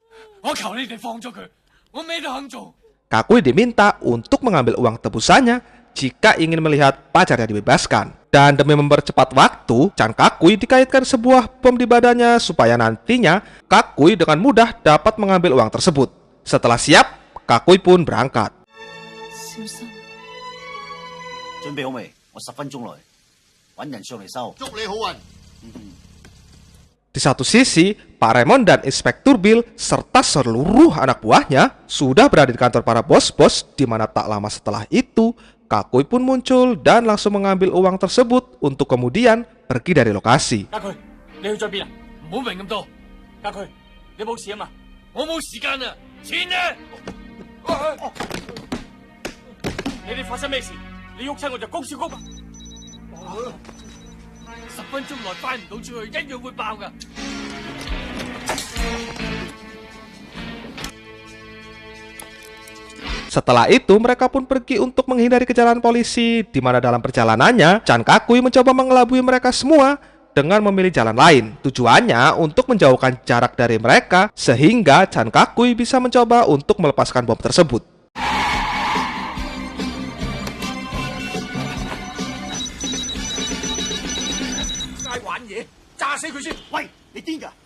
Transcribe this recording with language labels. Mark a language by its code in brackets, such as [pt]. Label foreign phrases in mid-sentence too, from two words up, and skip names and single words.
[id] Kakui diminta untuk mengambil uang tebusannya jika ingin melihat pacarnya dibebaskan. Dan demi mempercepat waktu, Chan Kakui dikaitkan sebuah bom di badannya supaya nantinya Kakui dengan mudah dapat mengambil uang tersebut. Setelah siap, Kakui pun berangkat. [yue] 小心。準備好未？我10分鐘內揾人上嚟收。祝你好運。 [id] Di satu sisi, Pak Raymond dan Inspektur Bill serta seluruh anak buahnya sudah berada di kantor para bos-bos, di mana tak lama setelah itu, Kakui pun muncul dan langsung mengambil uang tersebut untuk kemudian pergi dari lokasi. [yue] 家駒，你去咗邊啊？唔好明咁多。家駒，你冇事啊嘛？我冇時間啊！錢呢？你哋發生咩事？你喐親我就公小谷啊！10分鐘內翻唔到出去，一樣會爆㗎。 [id] Setelah itu, mereka pun pergi untuk menghindari kejaran polisi, di mana dalam perjalanannya, Chan Kakui mencoba mengelabui mereka semua dengan memilih jalan lain. Tujuannya untuk menjauhkan jarak dari mereka, sehingga Chan Kakui bisa mencoba untuk melepaskan bom tersebut. [yue] 齋玩嘢，炸死佢先！喂，你癲㗎？